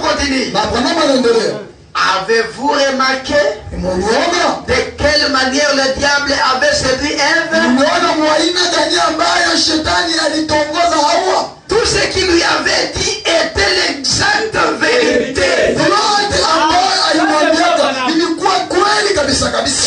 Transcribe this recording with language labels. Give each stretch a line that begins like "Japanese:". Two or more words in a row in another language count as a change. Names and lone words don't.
French: continue.
Swahili: Na Branham anaendelea.
French: Avez-vous remarqué
Swahili: Mliona?
French: de quelle manière le diable avait séduit Ève?
Swahili: Mliona mwaina gani ambayo shetani alitongoza Hawa?
French: Tout ce qu'il lui avait dit était l'exacte vérité.
Swahili: Yote ambayo alimwambia ilikuwa kweli kabisa kabisa.